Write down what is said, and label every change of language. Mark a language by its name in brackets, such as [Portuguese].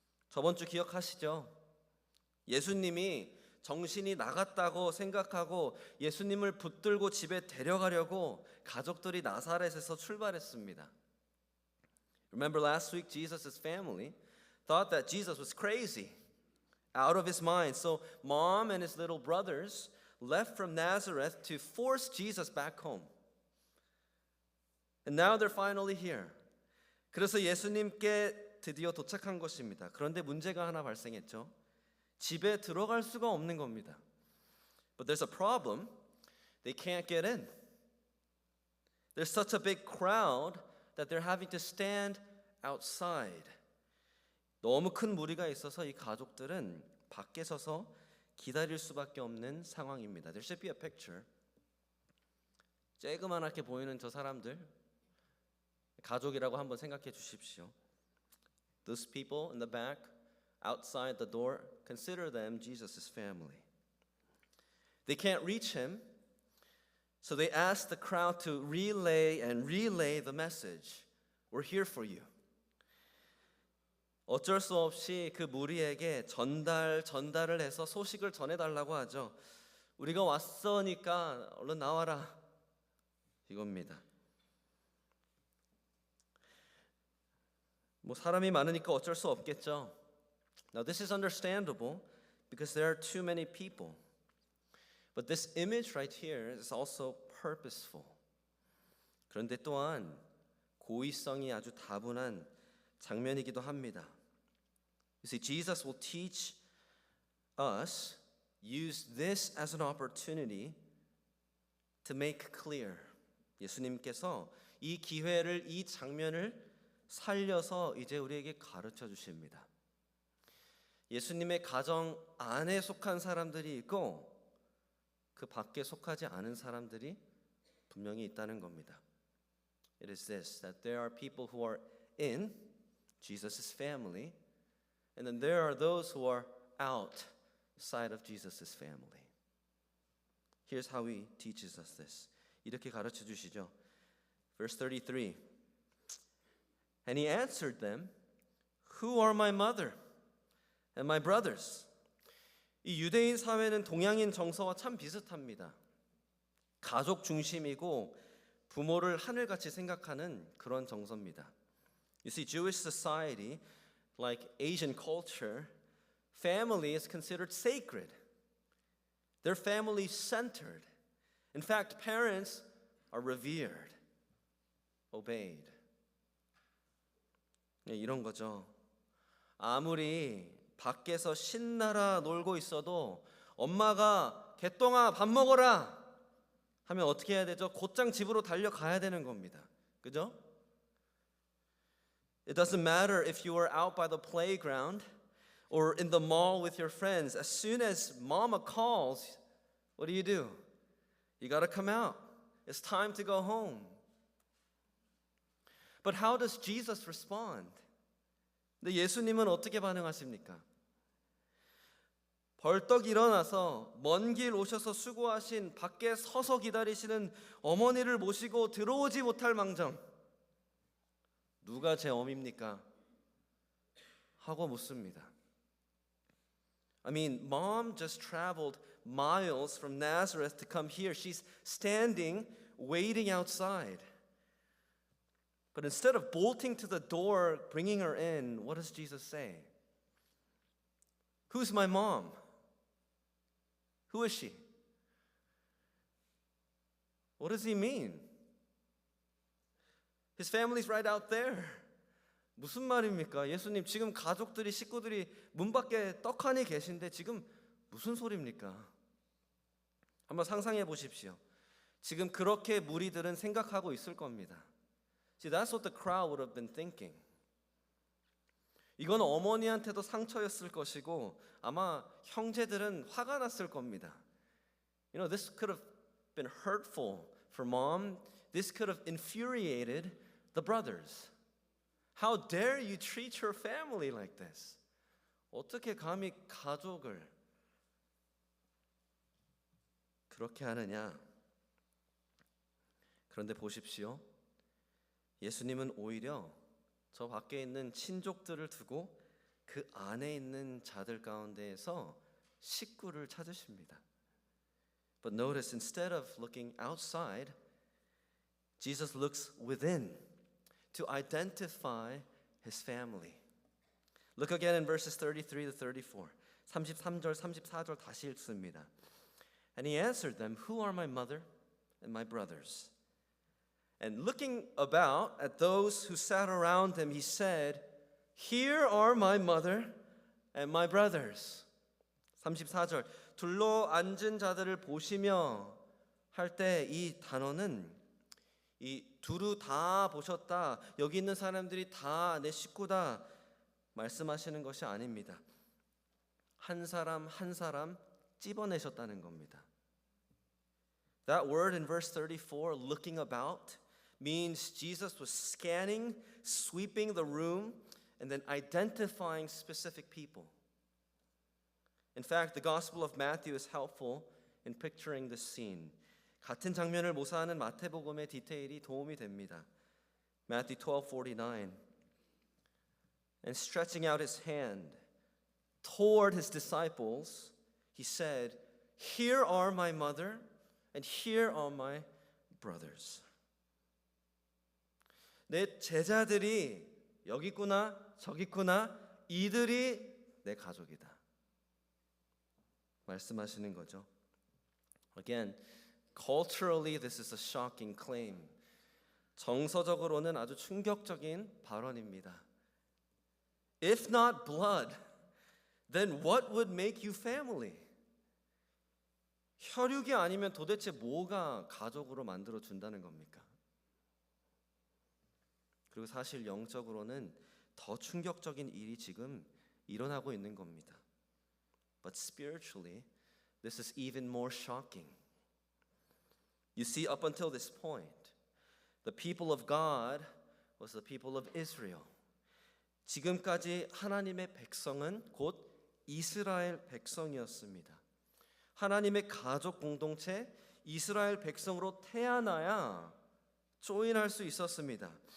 [Korean] 저번 주 기억하시죠? 예수님이 정신이 나갔다고 생각하고 예수님을 붙들고 집에 데려가려고 가족들이 나사렛에서 출발했습니다. [English] Remember last week Jesus' family thought that Jesus was crazy, out of his mind. So mom and his little brothers left from Nazareth to force Jesus back home. And now they're finally here. [Korean] 그래서 예수님께 드디어 도착한 것입니다. 그런데 문제가 하나 발생했죠. 집에 들어갈 수가 없는 겁니다. [English] But there's a problem. They can't get in. There's such a big crowd that they're having to stand outside. [Korean] 너무 큰 무리가 있어서 이 가족들은 밖에 서서 기다릴 수밖에 없는 상황입니다. [English] There should be a picture. [Korean] 쬐그만하게 보이는 저 사람들 가족이라고 한번 생각해 주십시오. [English] Those people in the back outside the door, consider them Jesus' family. They can't reach him, so they ask the crowd to relay the message. We're here for you. [Korean] 어쩔 수 없이 그 무리에게 전달을 해서 소식을 전해달라고 하죠. 우리가 왔으니까 얼른 나와라. 이겁니다. 뭐 사람이 많으니까 어쩔 수 없겠죠. [English] Now this is understandable because there are too many people. But this image right here is also purposeful. [Korean] 그런데 또한 고의성이 아주 다분한 장면이기도 합니다. [English] You see, Jesus will teach us, use this as an opportunity to make clear. [Korean] 예수님께서 이 기회를, 이 장면을 살려서 이제 우리에게 가르쳐 주십니다. 예수님의 가정 안에 속한 사람들이 있고 그 밖에 속하지 않은 사람들이 분명히 있다는 겁니다. [English] It is this, that there are people who are in Jesus' family, and then there are those who are outside of Jesus' family. Here's how he teaches us this. [Korean] 이렇게 가르쳐 주시죠. [English] Verse 33. And he answered them, Who are my mother and my brothers? [Korean] 이 유대인 사회는 동양인 정서와 참 비슷합니다. 가족 중심이고 부모를 하늘같이 생각하는 그런 정서입니다. [English] You see, Jewish society, like Asian culture, family is considered sacred. They're family-centered. In fact, parents are revered, obeyed. [Korean] 네, 이런 거죠. 아무리 밖에서 신나라 놀고 있어도 엄마가 개똥아 밥 먹어라 하면 어떻게 해야 되죠? 곧장 집으로 달려가야 되는 겁니다. 그죠? [English] It doesn't matter if you are out by the playground or in the mall with your friends. As soon as mama calls, what do? You got to come out. It's time to go home. But how does Jesus respond? [Korean] 근데 예수님은 어떻게 반응하십니까? 벌떡 일어나서 먼 길 오셔서 수고하신 밖에 서서 기다리시는 어머니를 모시고 들어오지 못할 망정. 누가 제 어미입니까? 하고 묻습니다. [English] I mean, mom just traveled miles from Nazareth to come here. She's standing, waiting outside. But instead of bolting to the door, bringing her in, what does Jesus say? Who's my mom? Who is she? What does he mean? His family's right out there. [Korean] 무슨 말입니까? 예수님 지금 가족들이 식구들이 문 밖에 떡하니 계신데 지금 무슨 소리입니까? 한번 상상해 보십시오. 지금 그렇게 무리들은 생각하고 있을 겁니다. [English] See, that's what the crowd would have been thinking. [Korean] 이건 어머니한테도 상처였을 것이고 아마 형제들은 화가 났을 겁니다. [English] You know, this could have been hurtful for mom. This could have infuriated the brothers. How dare you treat your family like this? [Korean] 어떻게 감히 가족을 그렇게 하느냐? 그런데 보십시오. 예수님은 오히려 저 밖에 있는 친족들을 두고 그 안에 있는 자들 가운데에서 식구를 찾으십니다. [English] But notice, instead of looking outside, Jesus looks within to identify his family. Look again in verses 33 to 34. [Korean] 33절, 34절 다시 읽습니다. [English] And he answered them, Who are my mother and my brothers? And looking about at those who sat around him, he said, Here are my mother and my brothers. [Korean] 34절, 둘러 앉은 자들을 보시며 할 때 이 단어는 이 두루 다 보셨다, 여기 있는 사람들이 다 내 식구다 말씀하시는 것이 아닙니다. 한 사람 한 사람 찝어내셨다는 겁니다. [English] That word in verse 34, looking about, means Jesus was scanning, sweeping the room, and then identifying specific people. In fact, the Gospel of Matthew is helpful in picturing this scene. [Korean] 같은 장면을 모사하는 마태복음의 디테일이 도움이 됩니다. [English] Matthew 12:49. And stretching out his hand toward his disciples, he said, Here are my mother and here are my brothers. [Korean] 내 제자들이 여기 있구나 저기 있구나 이들이 내 가족이다 말씀하시는 거죠. [English] Again, culturally this is a shocking claim. [Korean] 정서적으로는 아주 충격적인 발언입니다. [English] If not blood, then what would make you family? [Korean] 혈육이 아니면 도대체 뭐가 가족으로 만들어 준다는 겁니까? 그리고 사실 영적으로는 더 충격적인 일이 지금 일어나고 있는 겁니다. [English] But spiritually, this is even more shocking. You see, up until this point, the people of God was the people of Israel. [Korean] 지금까지 하나님의 백성은 곧 이스라엘 백성이었습니다. 하나님의 가족 공동체 이스라엘 백성으로 태어나야 조인할 수 있었습니다.